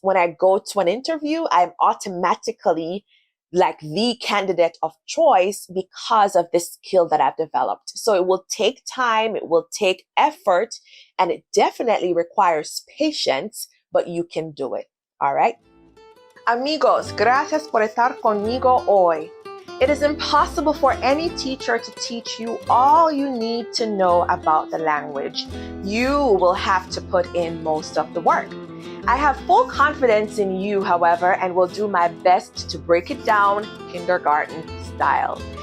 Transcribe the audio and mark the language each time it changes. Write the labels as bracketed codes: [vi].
[en] When I go to an interview, I'm automatically like the candidate of choice because of this skill that I've developed. So it will take time, it will take effort, and it definitely requires patience, but you can do it. All right? [es] Amigos, gracias por estar conmigo hoy. [en] It is impossible for any teacher to teach you all you need to know about the language. You will have to put in most of the work. I have full confidence in you, however, and will do my best to break it down kindergarten style.